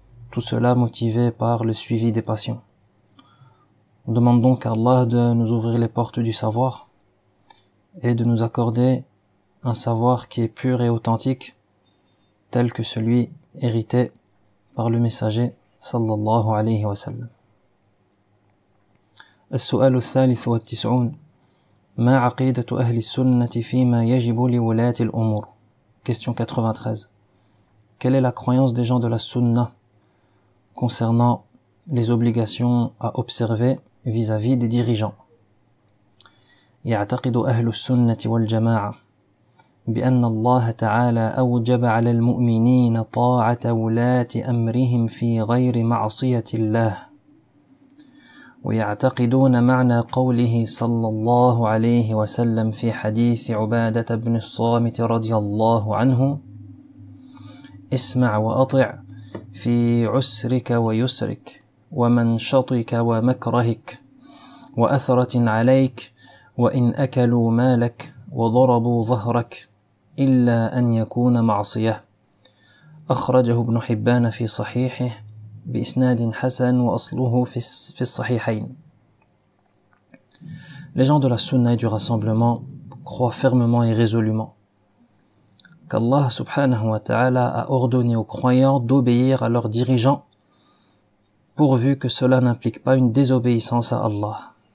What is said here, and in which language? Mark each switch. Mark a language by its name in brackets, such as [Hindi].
[French] Tout cela motivé par le suivi des passions. On demande donc à Allah de nous ouvrir les portes du savoir et de nous accorder un savoir qui est pur et authentique, tel que celui hérité par le messager sallallahu alayhi wa sallam. [Arabic] السؤال الثالث والتسعون ما عقيدة أهل السنة فيما يجب لولاة الأمور. [French] Question 93. Quelle est la croyance des gens de la sunna concernant les obligations à observer vis-à-vis des dirigeants? [Arabic] يعتقد أهل السنة والجماعة بأن الله تعالى أوجب على المؤمنين طاعة ولاة أمرهم في غير معصية الله. ويعتقدون معنى قوله صلى الله عليه وسلم في حديث عبادة بن الصامت رضي الله عنه: اسمع وأطع في عسرك ويسرك ومنشطك ومكرهك وأثرة عليك وإن أكلوا مالك وضربوا ظهرك إلا أن يكون معصية. أخرجه ابن حبان في صحيحه بإسناد حسن وأصله في الصحيحين. [French] Les gens de la sunna et du rassemblement croient fermement et résolument qu'Allah subhanahu wa ta'ala a ordonné aux croyants d'obéir à leurs dirigeants pourvu que cela n'implique pas une désobéissance à Allah.